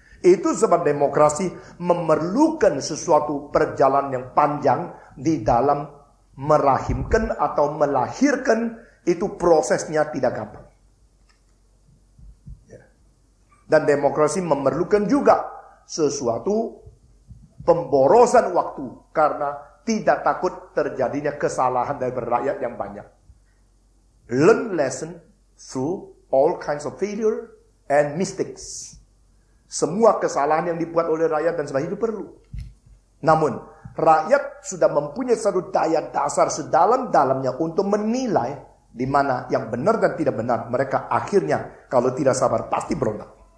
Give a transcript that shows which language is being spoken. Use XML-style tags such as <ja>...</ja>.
<id>Itu sebab demokrasi memerlukan sesuatu perjalanan yang panjang di dalam merahimkan atau melahirkan. Itu prosesnya tidak gampang. Dan demokrasi memerlukan juga sesuatu pemborosan waktu. Karena tidak takut terjadinya kesalahan dari rakyat yang banyak.</id> <en>Learn lesson through all kinds of failure and mistakes.</en> <id>Semua kesalahan yang dibuat oleh rakyat dan sebagainya itu perlu. Namun, rakyat sudah mempunyai satu daya dasar sedalam-dalamnya untuk menilai di mana yang benar dan tidak benar. Mereka akhirnya kalau tidak sabar pasti berontak.</id>